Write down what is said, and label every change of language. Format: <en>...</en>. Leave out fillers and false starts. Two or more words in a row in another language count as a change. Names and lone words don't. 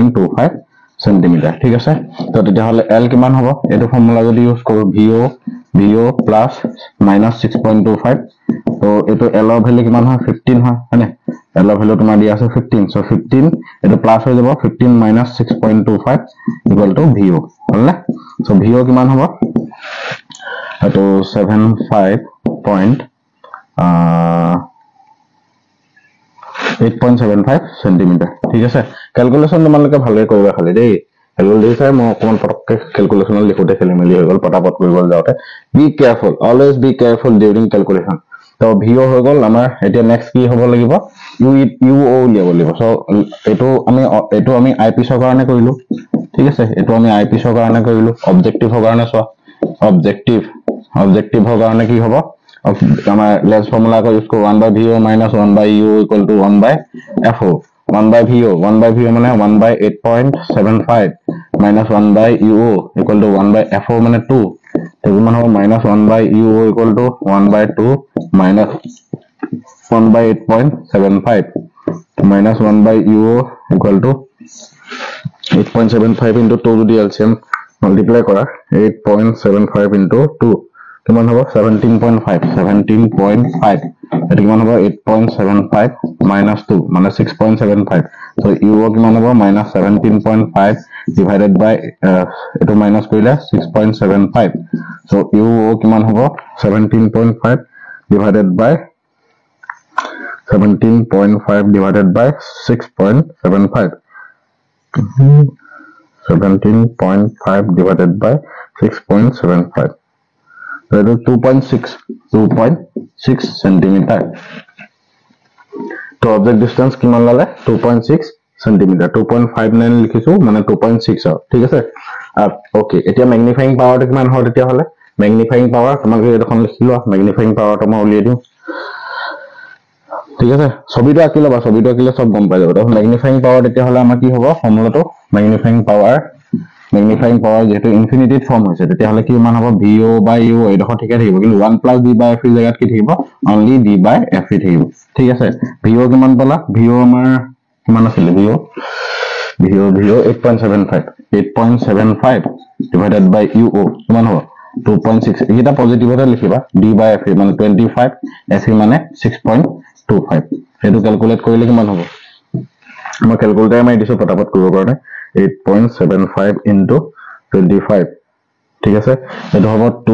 <as>= -6.25 সেন্টিমিটার ঠিক আছে তো তেতিয়া হলে L কিমান হ'ব এটো ফৰ্মুলা যদি ইউজ কৰো VO</as> <en>plus minus</en> <as>6.25 তো এটো L ৰ ভ্যালু কিমান হয় 15 হয় হয়নে L ৰ ভ্যালু তোমাৰ দিয়া আছে 15 সো 15 এটো প্লাস হৈ যাব 15</as> <en>minus 6.25 equal to</en> <as>VO হলনে সো VO কিমান হ'ব এটো 8.75 সেন্টিমিটার ঠিক আছে ক্যালকুলেশন তোমালোকে ভালকৈ কৰিবা খালি দেই ক্যালকুলেটৰ মই অকমান পটককে ক্যালকুলেশন লিখোতে খেলি মেলি হৈ গল পটাপট কৰিব যাওতে</as> <en>be careful always be careful during calculation</en> <as>তো ভিও হৈ গল আমাৰ এতিয়া নেক্সট কি হ'ব লাগিব ইউও উলিয়াব লাগিব সো এটো আমি আইপিএছৰ কাৰণে কৰিলো ঠিক আছে এটো আমি আইপিএছৰ কাৰণে কৰিলো অবজেক্টিভৰ কাৰণে চোৱা অবজেক্টিভৰ কাৰণে কি হ'ব আমাৰ</as> <en>lens formula</en> <hi>को यूज करो</hi> <en>1 by VO minus 1 by U equal to 1 by FO 1 by VO</en> <as>মানে</as> <en>1 by 8.75 minus 1 by UO equal to 1 by FO</en> <as>মানে 2 তো কিমান হ'ব</as> <en>minus 1 by UO equal to 1 by 2 minus 1 by 8.75 minus 1 by UO equal to</en> <as>8.75 into 2 যদি</as> <en>LCM multiply</en> <as>কৰা 8.75 into 2 কিমান হ'ব 17.5 এটো কিমান হ'ব 8.75 minus 2 মানে 6.75 so UO কিমান হ'ব minus 17.5</as> <en>divided by</en> <as>এটো minus কৰিলে 6.75 so UO কিমান হ'ব 17.5</as> <en>divided by 17.5 divided by 6.75 17.5 divided by 6.75 that is 2.6 centimeter to object distance</en> <as>কিমান ললে</as> <en>2.6 centimeter</en> <as>2.59 লিখিছো মানে 2.6 ঠিক আছে ওকে এতিয়া</as> <en>magnifying power</en> <as>কিমান হয় তেতিয়া হলে</as> <en>magnifying power</en> <as>তোমাক এখন লিখিলো</as> <en>magnifying power</en> <as>মই উলিয়াই দিও ঠিক আছে ছবিটো আঁকিলে সব গম পাই যাব তো</as> <en>magnifying power</en> <as>তেতিয়া হলে আমাৰ কি হ'ব ফৰ্মুলাটো</as> <en>magnifying power</en> <as>যেটো ইনফিনিটিত ফৰ্ম হৈছে তেতিয়া হলে কি মান হ'ব</as> <en>VO by U</en> <as>এডখ ঠিকে থাকিব কিন্তু</as> <en>1 plus D by F</en> <as>জায়গাত কি থাকিব</as> <en>only D by F</en> <as>থাকিব ঠিক আছে VO কিমান পালা VO আমাৰ কিমান আছিল VO 8.75</as> <en>divided by</en> <as>UO কিমান হ'ব 2.6 এটা পজিটিভতে লিখিবা</as> <en>D by F</en> <as>মানে 25 F মানে 6.25 এটো ক্যালকুলেট কৰিলে কিমান হ'ব মই ক্যালকুলেটৰ মাৰি দিছো পটাপট কৰিব কাৰণে</as> <en>8.75 into 25</en> <as>ঠিক আছে এটো হ'ব</as>